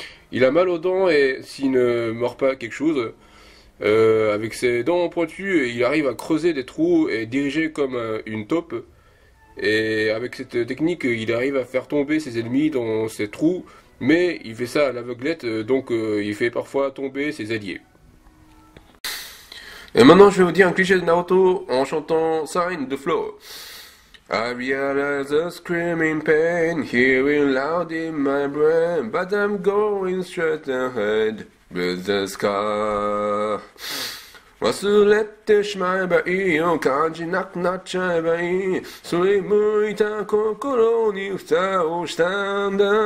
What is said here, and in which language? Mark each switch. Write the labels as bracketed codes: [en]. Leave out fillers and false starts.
[fr] Il a mal aux dents et s'il ne mord pas quelque chose, avec ses dents pointues, il arrive à creuser des trous et diriger comme une taupe. Et avec cette technique, il arrive à faire tomber ses ennemis dans ces trous, mais il fait ça à l'aveuglette, donc il fait parfois tomber ses alliés. Et maintenant, je vais vous dire un cliché de Naruto en chantant Sign the Flow. [en] I realize the screaming pain, hearing loud in my brain, but I'm going straight ahead with the scar. [ja] 忘れてしまえばいいよ、感じなくなっちゃえばいい、それ向いた心に蓋をしたんだ。